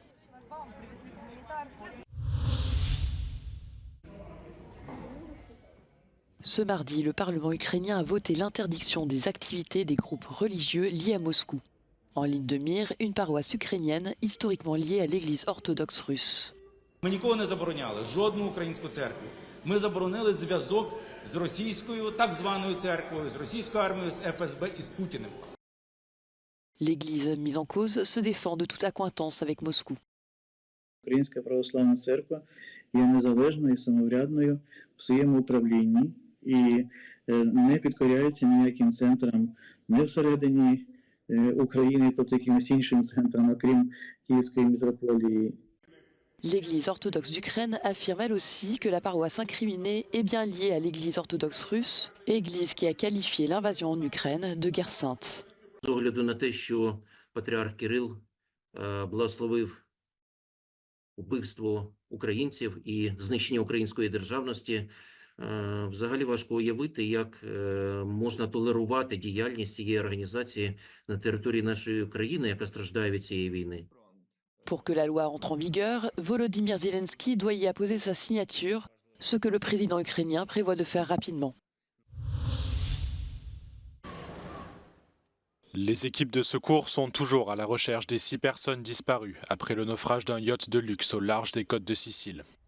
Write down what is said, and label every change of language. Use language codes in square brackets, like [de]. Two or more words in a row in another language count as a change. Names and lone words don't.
[fr] Ce mardi, le Parlement ukrainien a voté l'interdiction des activités des groupes religieux liés à Moscou. En ligne de mire, une paroisse ukrainienne historiquement liée à l'église orthodoxe russe. [uk] Ми ніколи не забороняли жодну українську церкву. Ми заборонили зв'язок з російською так званою церквою, з російською армією, з ФСБ і з Путіним. [fr] L'église mise en cause se défend de toute accointance avec Moscou. [uk] Українська православна церква є незалежною і самоврядною в своєму управлінні і не підкоряється ніяким центрам не всередині України, тобто якимось іншим центрам, окрім Київської митрополії. [fr] L'Église orthodoxe d'Ukraine affirme elle aussi que la paroisse incriminée est bien liée à l'Église orthodoxe russe, église qui a qualifié l'invasion en Ukraine de guerre sainte. [uk] З огляду на те, що патріарх Кирил благословив убивство українців і знищення української державності, взагалі важко уявити, як можна толерувати діяльність цієї організації на території нашої країни, яка страждає від цієї війни. [fr] Pour que la loi entre en vigueur, Volodymyr Zelensky doit y apposer sa signature, ce que le président ukrainien prévoit de faire rapidement. Les équipes de secours sont toujours à la recherche des 6 personnes disparues après le naufrage d'un yacht de luxe au large des côtes de Sicile.